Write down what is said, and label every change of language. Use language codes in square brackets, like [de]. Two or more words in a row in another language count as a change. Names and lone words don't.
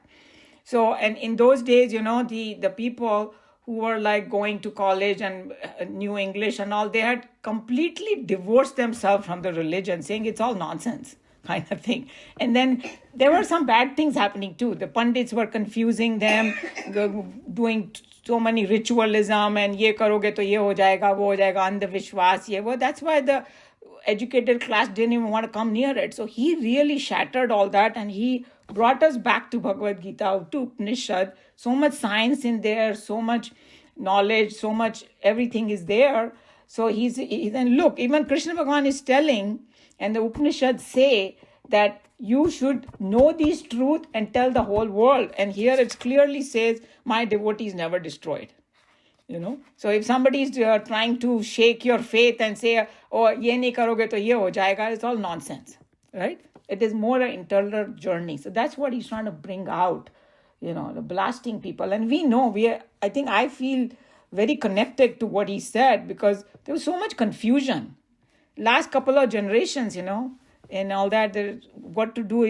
[en] So, and in those days, the people who were like going to college and knew English and all, they had completely divorced themselves from the religion, saying it's all nonsense kind of thing. And then there were some bad things happening too. The Pandits were confusing them, doing so many ritualism and [hi] ये करोगे तो ये हो जाएगा, वो हो जाएगा, अंधविश्वास, ये वो. [en] That's why the educated class didn't even want to come near it. So he really shattered all that, and he brought us back to Bhagavat Geeta, to Upanishad. So much science in there, so much knowledge, so much everything is there. So then look, even Krishna Bhagavan is telling, and the Upanishads say that you should know these truth and tell the whole world. And here it clearly says, my devotee is never destroyed. So if somebody is trying to shake your faith and say, [hi] oh, ये नहीं करोगे तो ये हो जाएगा, [en] it's all nonsense, right? It is more an internal journey. So that's what he's trying to bring out, the blasting people. And we know, I think I feel very connected to what he said, because there was so much confusion. Last couple of generations, and all that, what to do.